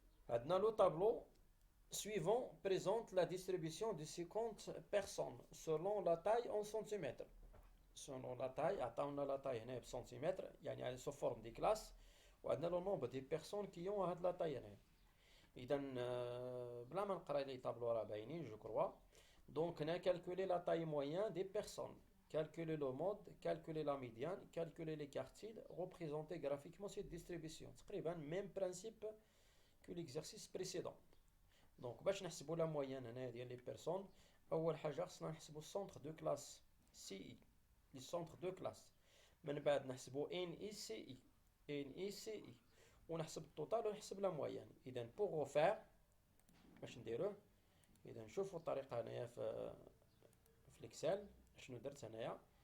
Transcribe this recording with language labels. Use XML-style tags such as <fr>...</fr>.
<ar>عندنا لو طابلو</ar> <fr>suivant présente la distribution de 50 personnes selon la taille en centimètres. Selon la taille,</fr> <ar>عطاونا</ar> <fr>لا taille هنا بسنتيمتر يعني sous forme des classes</fr> <ar>وعندنا لو</ar> <fr>nombre des personnes qui ont هاد لا taille هنا.</fr> <ar>إذا بلا ما نقرا لي طابلو راه باينين جو كروا.</ar> <fr>دونك هنا calculer la taille moyenne des personnes, calculer le mode, calculer la médiane, calculer les quartiles, représenter graphiquement cette distribution.</fr> <ar>تقريبا</ar> <fr>même principe que l'exercice précédent.</fr> <ar>دونك باش نحسبوا لا مويان هنا ديال لي بيرسون، اول حاجه خصنا نحسبوا السونتر دو كلاس سي اي، لي سونتر دو كلاس. من بعد نحسبوا ان اي سي اي، ان اي سي اي، ونحسب التوتال ونحسب لا مويان. اذا بوغ فير باش نديروه، اذا نشوفوا الطريقه هنايا في الاكسل شنو درت هنايا.</ar>